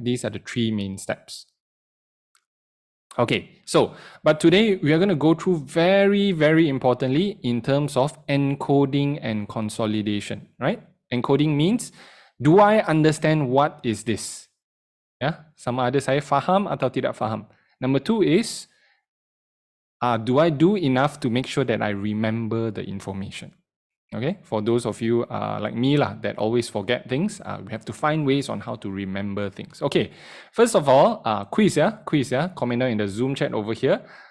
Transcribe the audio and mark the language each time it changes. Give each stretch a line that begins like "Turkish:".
English: These are the 3 main steps. Okay, so, but today we are going to go through very, very importantly in terms of encoding and consolidation, right? Encoding means, do I understand what is this?
Malay: Sama ada saya faham atau tidak faham.
English: Number 2 is, do I do enough to make sure that I remember the information? Okay, for those of you like me that always forget things, we have to find ways on how to remember things. Okay, first of all, quiz, comment down in the Zoom chat over here.